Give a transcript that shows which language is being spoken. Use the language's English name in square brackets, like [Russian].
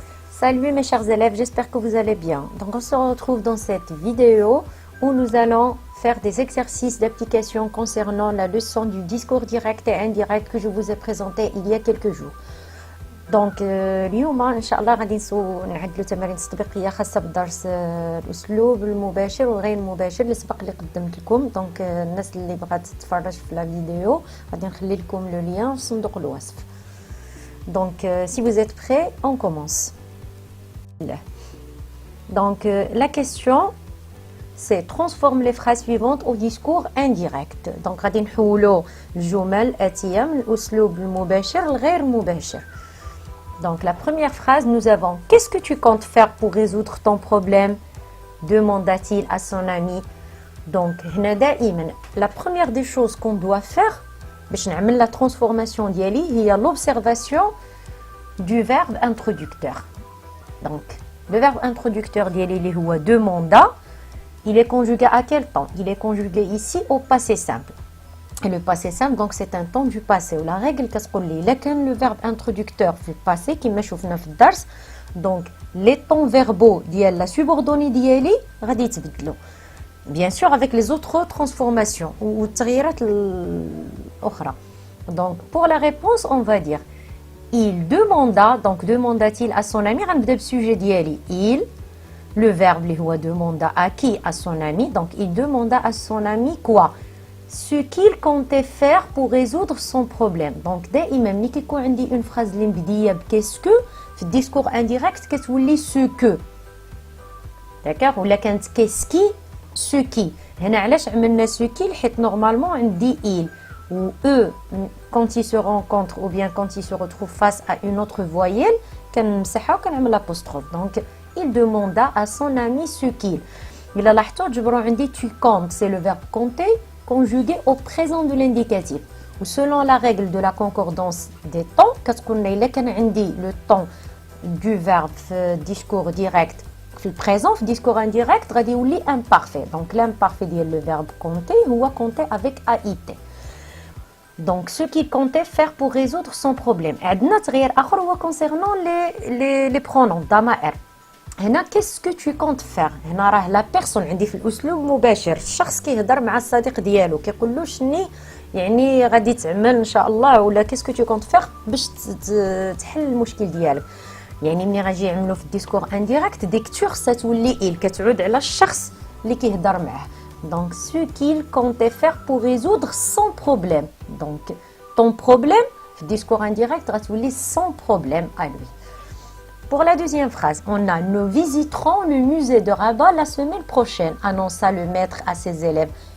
[French] Salut mes chers élèves, j'espère que vous allez bien. Donc on se retrouve dans cette vidéo où nous allons faire des exercices d'application concernant la leçon du discours direct et indirect que je vous ai présenté il y a quelques jours. [Arabic] Donc اليوم ان شاء الله غادي نعدلوا تمارين تطبيقيه خاصه بالدرس الاسلوب المباشر والغير المباشر اللي سبق اللي قدمت لكم. دونك الناس اللي بغات تتفرج في لا فيديو غادي نخلي لكم لو لين في صندوق الوصف. [French] Donc si vous êtes prêts, on commence. Donc la question c'est transforme les phrases suivantes au discours indirect. [Arabic] Donc غادي نحولوا الجمل الآتية من الأسلوب المباشر للغير مباشر. [French] Donc la première phrase, nous avons « Qu'est-ce que tu comptes faire pour résoudre ton problème ?» demanda-t-il à son ami. Donc la première des choses qu'on doit faire [Arabic] باش نعمل [French] la transformation [Arabic] ديالي هي [French] l'observation du verbe introducteur. Donc le verbe introducteur [Arabic] ديالي اللي هو [French] demanda, il est conjugué à quel temps? Il est conjugué ici au passé simple. Et le passé simple, donc c'est un temps du passé. La règle [Arabic] كتقول لي إلا كان [French] le verbe introducteur [Arabic] في passé كما شفنا في الدرس, [French] donc les temps verbaux [Arabic] ديال [French] la subordonnée [Arabic] ديالي غادي يتبدلوا. [French] Bien sûr avec les autres transformations ou التغييرات الأخرى. Donc pour la réponse, on va dire il demanda, donc demanda-t-il à son ami, [Arabic] غنبدا بال [French] sujet ديالي il, le verbe [Arabic] اللي هو [French] demanda à qui? À son ami. Donc il demanda à son ami quoi? Ce qu'il comptait faire pour résoudre son problème. [Arabic] Donc دائما ملي كيكون عندي [French] une phrase [Arabic] اللي مبديه بكيس كو في الديسكور انديريكت كتولي سو كو. [French] داكوغ ولا كانت كيس كي سو كي. [Arabic] هنا علاش عملنا سو كي؟ حيت نورمالمون عندي [French] il ou eux quand ils se rencontrent ou bien quand ils se retrouvent face à une autre voyelle [Arabic] كنمسحها وكنعمل [French] l'apostrophe. Donc il demanda à son ami ce qu'il. [Arabic] إلا لاحظتوا جبروا عندي [French] tu comptes, c'est le verbe compter conjugué au présent de l'indicatif. Ou selon la règle de la concordance des temps, [Arabic] كتقول لي إلا كان عندي [French] le temps du verbe في discours direct في البريزون في discours indirect [Arabic] غادي يولي [French] imparfait. Donc l'imparfait ديال le verbe compter هو compter avec AIT. Donc ce qu'il comptait faire pour résoudre son problème. [Arabic] عندنا تغيير آخر هو [French] concernant les pronoms [Arabic] ضمائر. هنا [French] qu'est-ce que tu comptes faire؟ [Arabic] هنا راه لا بيرسون عندي في الاسلوب المباشر، الشخص كيهضر مع الصديق ديالو كيقول له شني يعني غادي تعمل ان شاء الله ولا qu'est-ce que tu comptes faire باش تحل المشكل ديالك. يعني ملي غاجي يعملوا في الديسكور انديريكت ديك تور ستولي il كتعود على الشخص اللي كيهضر معاه. [French] Donc ce qu'il comptait faire pour résoudre son problème. Donc ton problème [Arabic] في الديسكور انديريكت غتولي [French] son problème à lui. Pour la deuxième phrase, on a « Nous visiterons le musée de Rabat la semaine prochaine », annonça le maître à ses élèves.